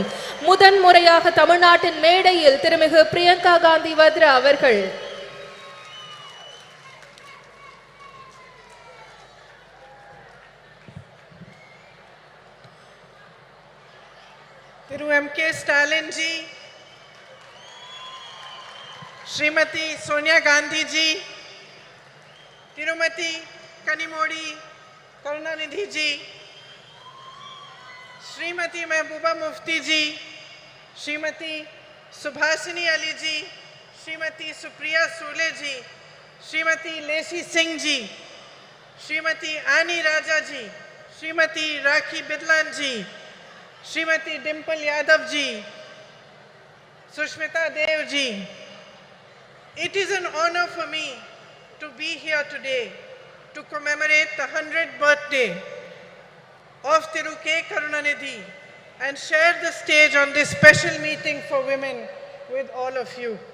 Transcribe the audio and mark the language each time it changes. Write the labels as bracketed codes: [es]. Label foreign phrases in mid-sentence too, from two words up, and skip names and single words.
[ta] முதன்முறையாக தமிழ்நாட்டின் மேடையில் திருமிகு பிரியங்கா காந்தி வத்ரா அவர்கள். [en] Thiru mkstalin ji, Srimati soniyagandhi ji, Tirumati kanimozhikarunanidhi ji, Srimati Mehbooba Mufti ji, Srimati Subhasini Ali ji, Srimati Supriya Sule ji, Srimati Lesi Singh ji, Srimati Ani Raja ji, Srimati Rakhi Bidlan ji, Srimati Dimple Yadav ji, Sushmita Dev ji. It is an honor for me to be here today to commemorate the 100th birthday of Thiru K. Karunanidhi and share the stage on this special meeting for women with all of you.